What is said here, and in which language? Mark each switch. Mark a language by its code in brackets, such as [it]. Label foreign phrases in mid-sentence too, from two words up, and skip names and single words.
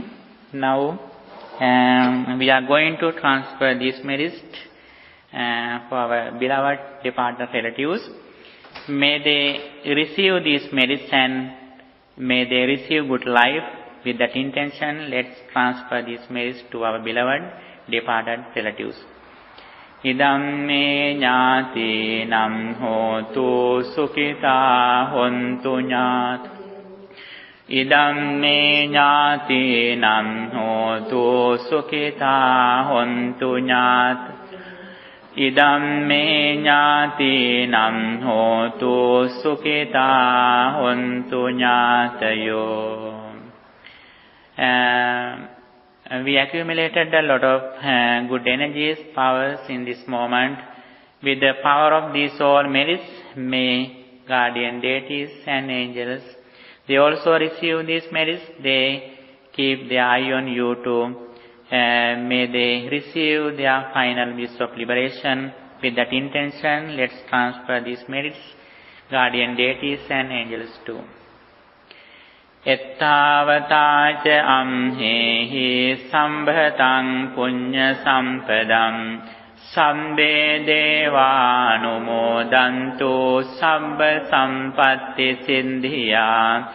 [en] Now we are going to transfer this medicine for our beloved departed relatives. May they receive this medicine, may they receive good life. With that intention, let's transfer this medicine to our beloved departed relatives. [pi] Idam me ñāti nam hotu sukhita hontu ñāt. Idam me ñāti nam hotu sukhita hontu ñāt. Idam me ñāti nam hotu sukhita hontu ñātayo. [en] We accumulated a lot of good energies, powers in this moment. With the power of these all merits, may guardian deities and angels, they also receive these merits, they keep their eye on you too. May they receive their final wish of liberation. With that intention, let's transfer these merits, guardian deities and angels too. [pi] Ettavata ca amhehi sambhatang punya sampadam sabbe deva anumodantu sabba sampatti siddhya.